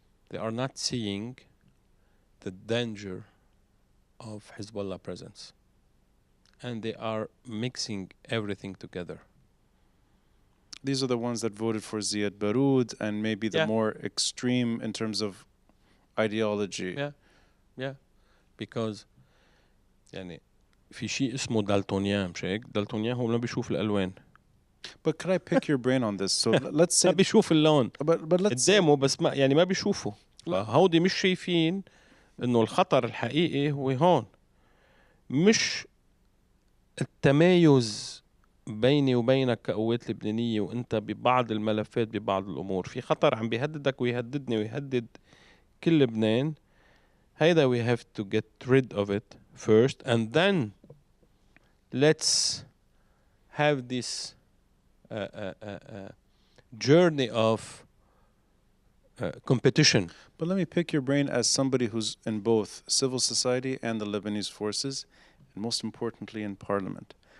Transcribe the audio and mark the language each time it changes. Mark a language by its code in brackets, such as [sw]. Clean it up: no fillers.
[en] They are not seeing the danger of Hezbollah presence. And they are mixing everything together. These are the ones that voted for Ziad Baroud and maybe the more extreme in terms of ideology. Yeah. [ar] Because يعني في شيء اسمه دالتونيان مش هيك؟ دالتونيان هو ما بيشوف الألوان. [en] But could I pick your brain on this? So let's say [ar] ما بيشوف اللون. [en] but let's [ar] قدامه بس ما يعني ما بيشوفه. هودي مش شايفين إنه الخطر الحقيقي هو هون. مش التمايز بيني وبينك كقوات لبنانية وانت ببعض الملفات ببعض الأمور. في خطر عم بيهددك ويهددني ويهدد كل لبنان. [en] هيدا we have to get rid of it first and then let's have this journey of competition. But let me pick your brain as somebody who's in both civil society and the Lebanese forces, and most importantly in parliament.